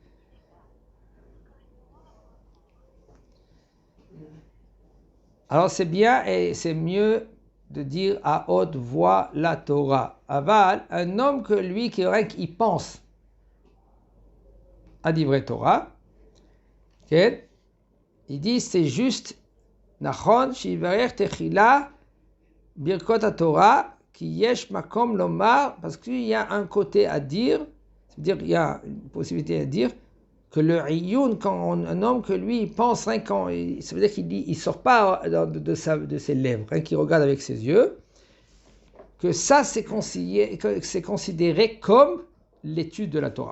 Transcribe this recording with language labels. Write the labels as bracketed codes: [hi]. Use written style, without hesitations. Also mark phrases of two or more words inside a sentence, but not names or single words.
[fr] Alors c'est bien et c'est mieux de dire à haute voix la Torah. Aval, un homme que lui qui pense à [he] דברי תורה, [fr] okay, il dit c'est juste [he] נכון שיברך תחילה ברכות התורה כי יש מקום לומר, [fr] parce qu'il y a un côté à dire, c'est-à-dire il y a une possibilité à dire que le Iyun, quand un homme que lui, il pense, ça veut dire qu'il dit, il sort pas de ses lèvres, qu'il regarde avec ses yeux, que ça c'est considéré comme l'étude de la Torah.